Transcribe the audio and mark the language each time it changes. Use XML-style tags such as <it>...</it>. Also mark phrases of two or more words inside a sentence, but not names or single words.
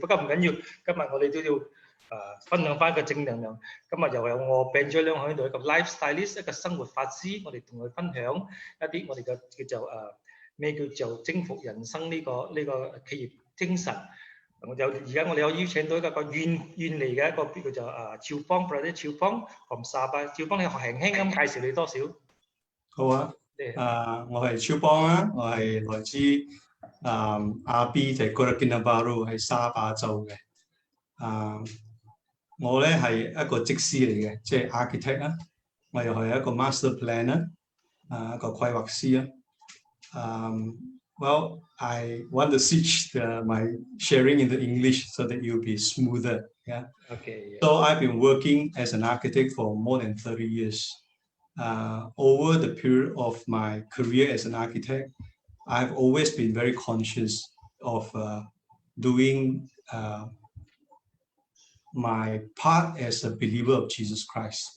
<yue>不過唔緊要，今日我哋都要分享翻個正能量。今日又有我 BenGio 喺度，一個 LifeStylist， 一個生活法師，我哋同佢分享一啲我哋嘅叫做咩叫做征服人生呢個企業精神。而家我哋有邀請到一個遠嚟嘅一個叫做 Chiew Bong</yue> <en>brother Chiew Bong from Sabah。</en> <yue>Chiew Bong，你輕輕咁介紹你多少？好啊，我係 Chiew Bong 啊，我係來自阿 B 就係 Kota Kinabalu 喺沙巴州嘅。我咧係一個則師嚟嘅，即係 architect 啦。我又係一個</yue> <en>master planner，</en> <yue>一個規劃師啊。</yue> <en>Well, I want to switch my sharing into English so that you'll be smoother. Yeah. Okay. Yeah. So I've been working as an architect for more than 30 years. Over the period of my career as an architect, I've always been very conscious of doing my part as a believer of Jesus Christ.</en>